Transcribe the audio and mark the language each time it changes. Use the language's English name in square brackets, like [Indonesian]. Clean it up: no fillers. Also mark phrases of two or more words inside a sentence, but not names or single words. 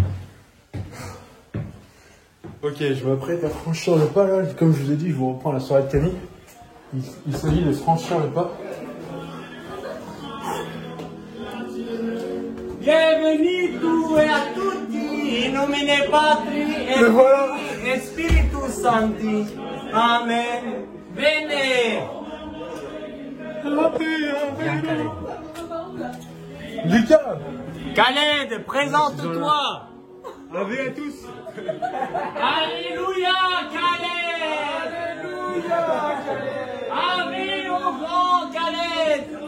[French] Ok, je m'apprête à franchir le pas là. Comme je vous ai dit, je vous reprends la soirée de Camille. Il s'agit de se franchir le pas. Bienvenue [Italian] a tutti, [Latin] in nomine Patri et Spiritus Sancti. Amen. Bene. Lucas! [French] Khaled, présente-toi. Ave à tous! Alléluia, Khaled. Alléluia, Khaled. Ave au grand Khaled.